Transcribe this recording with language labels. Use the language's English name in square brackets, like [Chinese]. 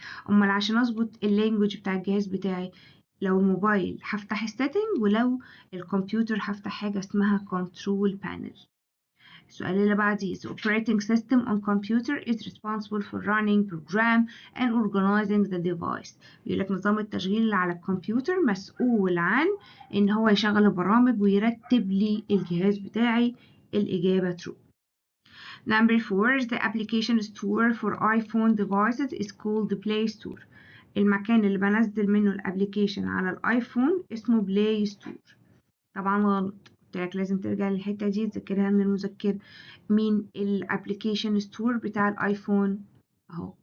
[Arabic] امال عشان اظبط اللانجوج بتاع الجهاز بتاعي، لو الموبايل هفتح السيتنج، ولو الكمبيوتر هفتح حاجة اسمها كنترول بانل. السؤال اللي بعديه [English] the operating system on computer is responsible for running program and organizing the device. [Arabic] بيقول لك نظام التشغيل اللي على الكمبيوتر مسؤول عن ان هو يشغل البرامج ويرتب لي الجهاز بتاعي. الإجابة true. [English] Number 4 the application store for iPhone devices is called the Play Store. [Arabic] المكان اللي بنزل منه الابليكيشن على الايفون اسمه بلاي ستور. طبعا غلط، قلت لك لازم ترجع للحته دي تذاكرها من المذكره. مين الابليكيشن ستور بتاع الايفون؟ اهو.